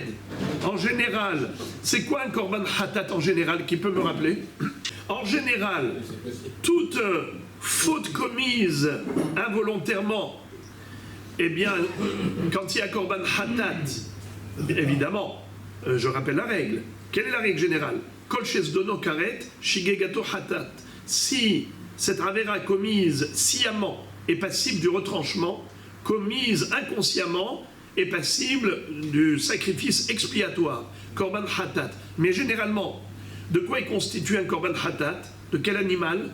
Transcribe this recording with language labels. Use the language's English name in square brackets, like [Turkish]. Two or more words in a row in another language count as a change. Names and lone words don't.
[French] En général, c'est quoi un [Hebrew] קרבן חטאת [French] en général? Qui peut me rappeler? En général, toute faute commise involontairement, eh bien, quand il y a [Hebrew] קרבן חטאת, [French] évidemment, je rappelle la règle. Quelle est la règle générale? [Hebrew] כל שזדונו כרת שגגתו חטאת. [French] Si cette avera commise sciemment est passible du retranchement, commise inconsciemment, est passible du sacrifice expiatoire, [Hebrew] קרבן חטאת. [French] Mais généralement, de quoi est constitué un [Hebrew] קרבן חטאת? [French] De quel animal?